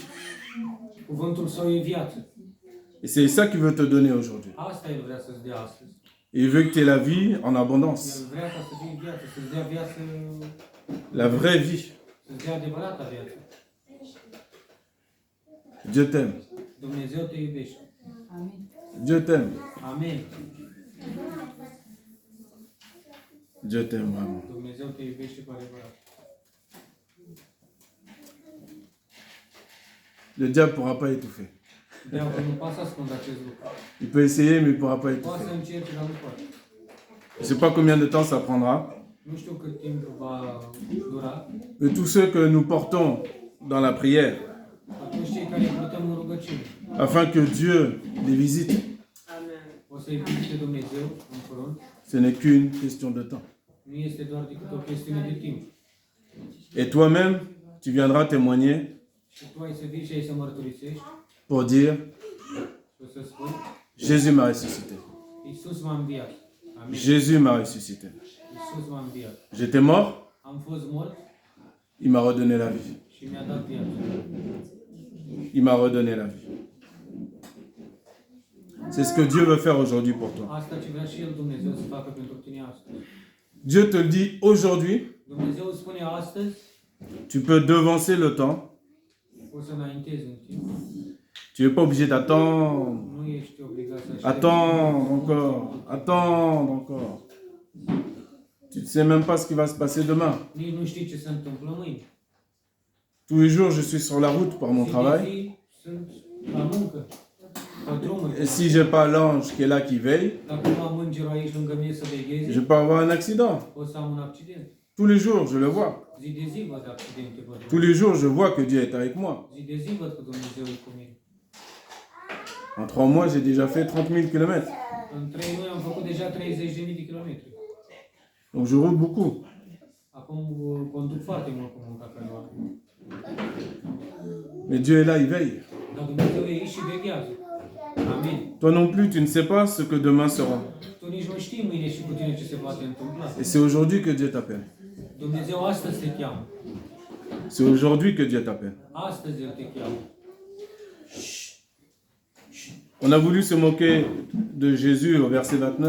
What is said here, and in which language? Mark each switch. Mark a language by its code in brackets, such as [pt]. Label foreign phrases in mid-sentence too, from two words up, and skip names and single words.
[ro] Cuvântul său e viață. [fr] Et c'est ça qu'il veut te donner aujourd'hui. [ro] Asta El vrea să-ți dea astăzi. [fr] Et il veut que tu aies la vie en abondance. [ro] El vrea ca să fie viață, să-ți dea viață, [fr] La vraie vie. [ro] să-ți dea adevărata viață. [fr] Dieu t'aime. [ro] Dumnezeu te iubește. [fr] Dieu t'aime. Amen. Dieu t'aime vraiment. [ro] Dumnezeu te iubește cu adevărat. [fr] Le diable ne pourra pas étouffer. [ro] Diavolul nu poate să ascundă acest lucru. [fr] Il peut essayer, mais il ne pourra pas [ro] Poate să [fr] étouffer. [ro] încerce, dar nu poate. [fr] Je ne sais pas combien de temps ça prendra, [ro] Nu știu cât timp va dura. [fr] Mais tous ceux que nous portons dans la prière, [ro] Atunci cei care purtăm în rugăciune, [fr] afin que Dieu les visite, [ro] o să-i vizite Dumnezeu în curând. [fr] ce n'est qu'une question de temps. [ro] Nu este doar decât o chestiune de timp. [fr] Et toi-même, tu viendras témoigner [ro] Și tu ai să vii și ai să mărturisești [fr] pour dire, [ro] și o să spui, [fr] Jésus m'a ressuscité. [ro] Iisus m-a înviat. Amin. [fr] Jésus m'a ressuscité. [ro] Iisus m-a înviat. [fr] J'étais mort, [ro] Am fost mort [fr] il m'a redonné la vie. [ro] și mi-a dat viață. [fr] Il m'a redonné la vie. C'est ce que Dieu veut faire aujourd'hui pour toi. [ro] Asta ce vrea și El Dumnezeu să facă pentru tine astăzi. [fr] Dieu te le dit aujourd'hui, [ro] Dumnezeu spune astăzi, [fr] tu peux devancer le temps. [ro] o să înaintezi în timp. [fr] Tu n'es pas obligé d'attendre, [ro] Nu ești obligat să aștepți. [fr] attendre encore. Tu ne sais même pas ce qui va se passer demain. [ro] Nici nu știi ce se întâmplă mâine. [fr] Tous les jours, je suis sur la route pour mon [ro] Zi de [fr] travail. [ro] zi sunt la muncă, pe drumul. [fr] Et si j'ai pas l'ange qui est là, qui veille, [ro] Dacă nu am îngerul aici lângă mine să [fr] je [ro] vegheze, [fr] peux avoir un accident. [ro] o să am un accident. [fr] Tous les jours, je le vois. [ro] Zi de zi văd accidente, văd. [fr] Tous les jours, je vois que Dieu est avec moi. [ro] Zi de zi văd că Dumnezeu e cu mine. [fr] En 3 mois, j'ai déjà fait 30 000 km. [ro] În 3 luni am făcut deja 30.000 de kilometri. [fr] Donc je roule beaucoup. [ro] Acum conduc foarte mult cu munca pe luat. [fr] Mais Dieu est là, il veille. [ro] Dar Dumnezeu e aici și veghează. Amin. [fr] Toi non plus, tu ne sais pas ce que demain sera. [ro] Tu nici nu știi mâine și cu tine ce se poate întâmpla. [fr] Et c'est aujourd'hui que Dieu t'appelle. [ro] Dumnezeu astăzi te cheamă. [fr] C'est aujourd'hui que Dieu t'appelle. [ro] Astăzi El te cheamă. [fr] On a voulu se moquer de Jésus au verset 29